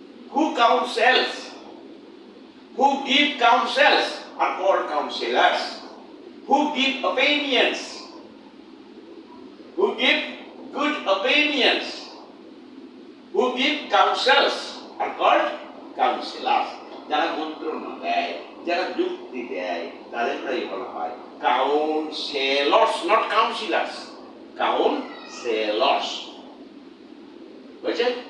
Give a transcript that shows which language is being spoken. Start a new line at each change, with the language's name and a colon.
English: Who counsels, who give counsels are called counselors. Who give opinions, who give good opinions, who give counsels are called counselors.
Bangla: যারা মন্ত্রণা দেয়, যারা যুক্তি দেয়, তাদেরই বলা হয় counselors,
English: not counselors.
Bangla: Counselors বুঝছে?